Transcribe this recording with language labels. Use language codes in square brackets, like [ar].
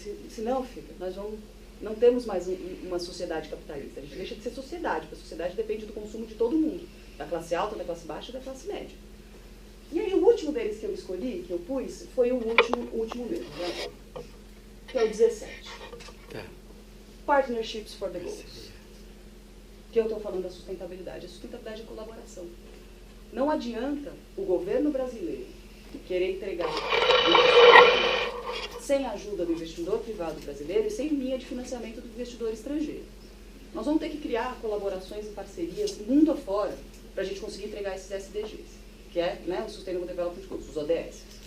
[pt] Senão, filho, nós não temos mais uma sociedade capitalista. A gente deixa de ser sociedade, porque a sociedade depende do consumo de todo mundo. Da classe alta, da classe baixa e da classe média. E aí o último deles que eu escolhi, que eu pus, foi o último mesmo, né? Que é o 17. [en] Partnerships for the Goals. [pt] Que eu estou falando da sustentabilidade. A sustentabilidade é colaboração. Não adianta o governo brasileiro querer entregar sem a ajuda do investidor privado brasileiro e sem linha de financiamento do investidor estrangeiro. Nós vamos ter que criar colaborações e parcerias mundo afora para a gente conseguir entregar esses SDGs, que é, né, o Sustainable Development Goals, os ODS.